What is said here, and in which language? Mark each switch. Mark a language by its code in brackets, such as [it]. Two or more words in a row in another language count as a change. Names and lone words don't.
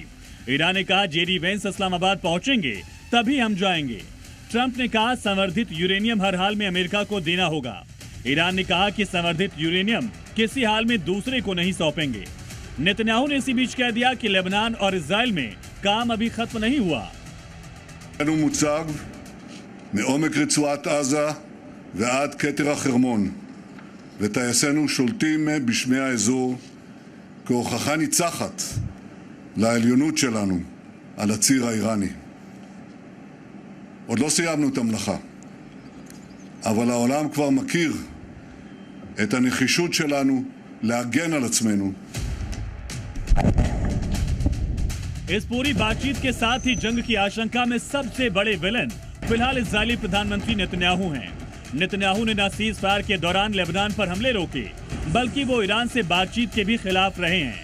[hi] ईरान ने कहा, जेडी वेंस इस्लामाबाद पहुंचेंगे तभी हम जाएंगे। ट्रंप ने कहा, संवर्धित यूरेनियम हर हाल में अमेरिका को देना होगा। ईरान ने कहा कि संवर्धित यूरेनियम किसी हाल में दूसरे को नहीं सौंपेंगे। नेतन्याहू ने इसी बीच कह दिया कि लेबनान और इजराइल में काम अभी खत्म नहीं हुआ। [he] מוצג מעומק רצועת עזה ועד כתר החרמון, וטייסינו שולטים בשמי האזור כהוכחה ניצחת לעליונות שלנו על הציר האיראני. עוד לא סיימנו את המלאכה, אבל העולם כבר מכיר את הנחישות שלנו להגן על עצמנו. [hi] इस पूरी बातचीत के साथ ही जंग की आशंका में सबसे बड़े विलेन फिलहाल इजरायली प्रधानमंत्री नेतन्याहू हैं। नेतन्याहू ने न [en] cease fire [hi] के दौरान लेबनान पर हमले रोके, बल्कि वो ईरान से बातचीत के भी खिलाफ रहे हैं।